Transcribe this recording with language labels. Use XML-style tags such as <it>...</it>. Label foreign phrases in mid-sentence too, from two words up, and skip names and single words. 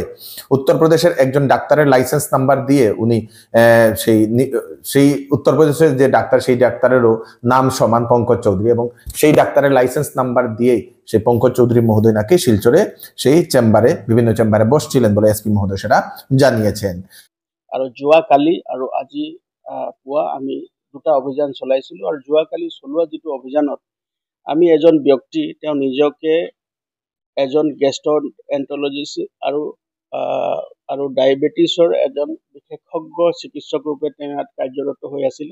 <bn>উত্তরপ্রদেশের একজন ডাক্তারের লাইসেন্স নাম্বার দিয়ে উনি সেই উত্তরপ্রদেশের যে ডাক্তার, সেই ডাক্তারেরও নাম সমান পঙ্কজ চৌধুরী, এবং সেই ডাক্তারের লাইসেন্স নাম্বার দিয়েই সেই পঙ্কজ চৌধুরী মহোদয় নাকি শিলচরে সেই চেম্বারে বিভিন্ন চেম্বারে বসছিলেন বলে এসপি মহোদয় সেটা জানিয়েছেন।</bn> <as>আৰু যোৱাকালি আৰু আজি পুৱা আমি দুটা অভিযান চলাইছিলোঁ। আৰু যোৱাকালি চলোৱা যিটো অভিযানত আমি এজন ব্যক্তি, তেওঁ নিজকে এজন গেষ্ট্ৰ'এন্টাৰলজিষ্ট আৰু ডায়েবেটিছৰ এজন বিশেষজ্ঞ চিকিৎসক ৰূপে তেওঁ ইয়াত কাৰ্যৰত হৈ আছিলে।</as>